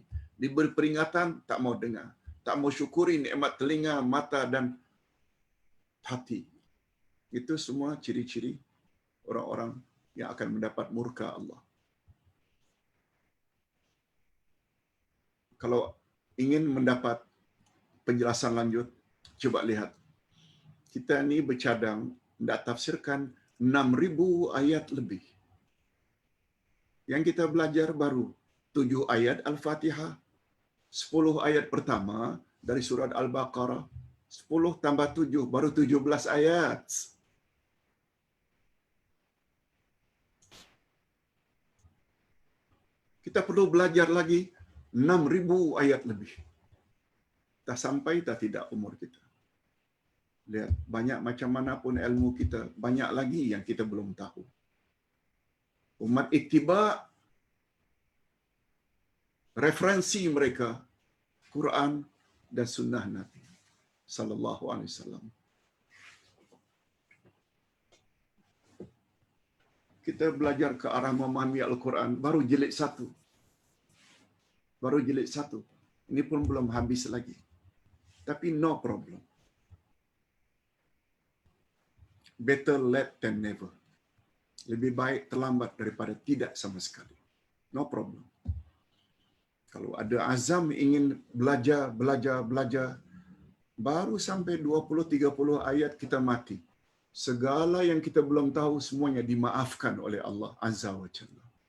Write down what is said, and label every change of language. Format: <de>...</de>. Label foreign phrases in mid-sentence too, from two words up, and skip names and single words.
<ms>Diberi peringatan tak mau dengar, tak mau syukuri nikmat telinga, mata dan hati. Itu semua ciri-ciri orang-orang yang akan mendapat murka Allah. Kalau ingin mendapat penjelasan lanjut, coba lihat. Kita ni bercadang nak tafsirkan 6,000 ayat lebih. Yang kita belajar baru 7 ayat Al-Fatihah, 10 ayat pertama dari surat Al-Baqarah, 10 tambah 7 baru 17 ayat. Kita perlu belajar lagi 6,000 ayat lebih. Tak sampai tak tidak umur kita. Lihat, banyak macam mana pun ilmu kita, banyak lagi yang kita belum tahu. Umat ittiba' referensi mereka Quran dan sunnah Nabi</ms> <ar>صلى الله عليه وسلم.</ar> <ms>Kita belajar ke arah memahami Al-Quran baru jilid 1. Baru jilid 1. Ini pun belum habis lagi.</ms> <en>Tapi no problem. Better late than never.</en> <ms>Lebih baik terlambat daripada tidak sama sekali.</ms> <en>No problem.</en> <ms>Kalau ada azam ingin belajar, baru sampai 20-30 ayat kita mati. Segala yang kita belum tahu semuanya dimaafkan oleh Allah</ms> <ar>عز وجل.</ar>